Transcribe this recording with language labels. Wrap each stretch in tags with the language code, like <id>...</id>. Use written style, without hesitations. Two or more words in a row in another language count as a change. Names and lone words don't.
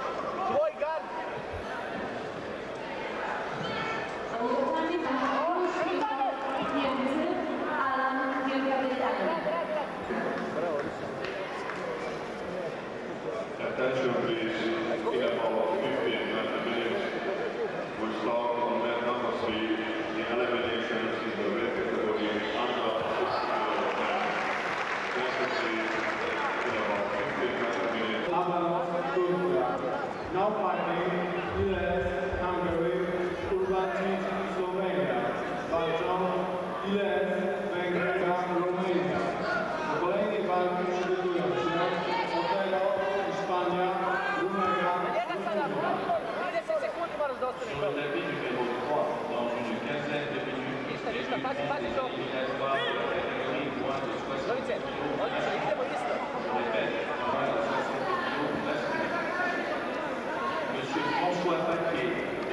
<sr>Tvoj gard.</sr> <en>Attention please, in about 15 minutes, we'll start on men number 3, the eliminations in the red category under 6 Now fighting US, Hungary, Slovakia, Slovenia.</en> <pl>Walczą US, Węgry, Romania. Kolejnej walki przygotują się Otelo, Hiszpania, Rumania, Rumunija.</pl> <sr>30 sekundi moraš da ostaneš dobro. Ništa, pazi to. Zorice, odlično, idemo isto. Monsieur François Paquet.</sr>